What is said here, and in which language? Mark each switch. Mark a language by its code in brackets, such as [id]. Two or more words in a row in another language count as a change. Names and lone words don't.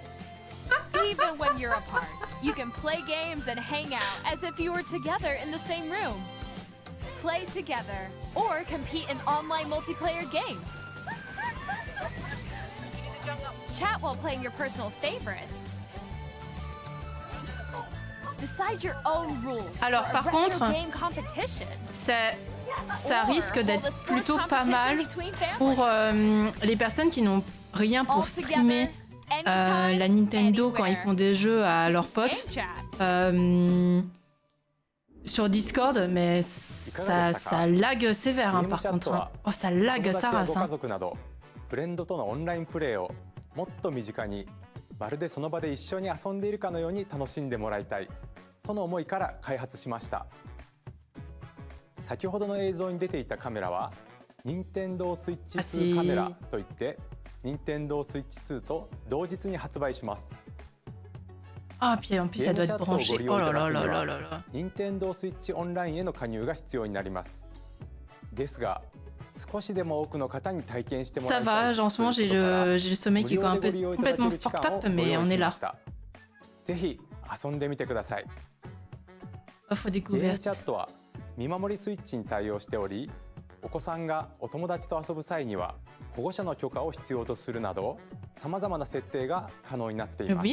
[en] Even when you're apart, you can play games and hang out as if you were together in the same room. Play together or compete in online multiplayer games. Chat while playing your personal favorites. Decide your own rules. [fr] Alors, [en] for a [fr] par [en] retro [fr] contre, [en] game competition. [fr] Ça [en] Or [fr] risque [en] hold a [fr] d'être [en] sport [fr] plutôt pas [en] competition [fr] mal [en] between [fr] pour [en] families. [fr] les personnes qui n'ont rien pour [en] All [fr] streamer [en] together, anytime, [fr] la Nintendo quand ils [en] anywhere. [fr] font des jeux à leurs potes [en] Game chat. [fr] sur Discord, mais ça lag sévère hein, par contre. Hein. Oh, ça lag sa [ja] 友達や [fr] race. [ja] ご [fr] Hein. [ja] 家族などフレンドとのオンラインプレーをもっと身近にまるでその場で一緒に遊んでいるかのように楽しんでもらいたいとの思いから開発しました。先ほどの映像に出ていたカメラは任天堂スイッチ2カメラといって任天堂スイッチ2と同日に発売します。 [fr] Ah, puis en plus, ça doit être branché. Oh là là là là là là. [ja] 任天堂スイッチオンラインへの加入が必要になります。ですが、少しでも多くの方に体験してもら [fr] Ça [ja] いたい [fr] va, en ce moment, j'ai le sommeil qui est quand même complètement [en] fucked up, [fr] mais on est là. [ja] ぜひ遊んでみてください。 [fr] Offre [ja] ゲーム [fr] découverte. [ja] チャットは見守りスイッチに対応しており、お子さんがお友達と遊ぶ際には保護者の許可を必要とするなど、さまざまな設定が可能になっています。